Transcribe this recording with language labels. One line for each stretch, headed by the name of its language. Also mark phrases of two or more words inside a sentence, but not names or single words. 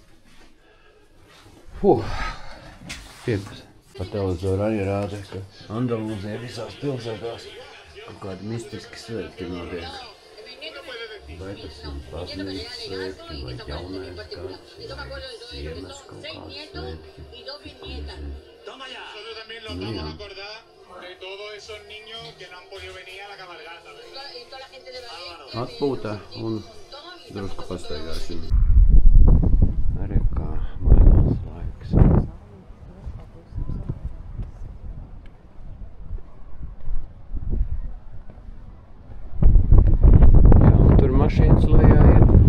Latvian: Piepas. Pa televizoru arī rāda, ka Andalūzijā visās pilsētās kaut kādi mistiski svētki notiek. Vai tas ir baznīcas svētki, vai jaunais gads, vai Ziemas kaut kāds svētki.
Spanish: Toma ya. Nosotros también nos vamos a acordar de todos esos niños que no han podido venir a la cabalgata.
Latvian: Atpūtā un drusku pastaigāsim. Arī kā mainās laiks. Jā, un tur mašīnas lejā ir.